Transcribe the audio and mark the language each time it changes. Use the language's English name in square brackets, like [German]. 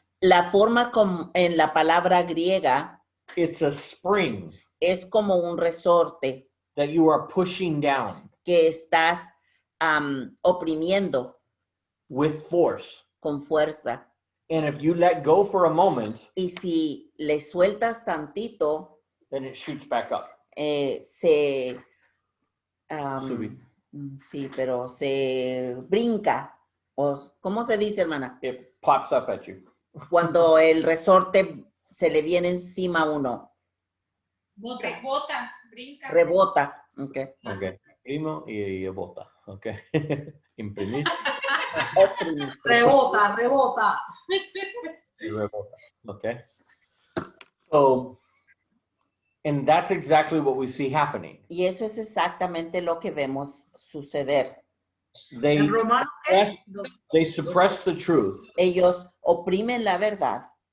[Spanish] La forma como en la palabra griega [English] it's a spring [Spanish] es como un resorte [English] that you are pushing down [Spanish] que estás oprimiendo [English] with force. [Spanish] con fuerza. [English] And if you let go for a moment, [Spanish] Y si le sueltas tantito, [English] then it shoots back up. [Spanish] se... Subir. sí, pero se brinca. ¿Cómo se dice, hermana? [English] It pops up at you. [Spanish] Cuando el resorte se le viene encima a uno. Rebota, brinca. Rebota. Okay. Okay. Primo y bota. Okay. Imprimir Oprimir. Rebota, rebota. y rebota. Okay. [English] So, and that's exactly what we see happening. [Spanish] Y eso es exactamente lo que vemos suceder. [English] They [Spanish] En Romanos, [English] they suppress the truth [Spanish] Ellos oprimen la verdad,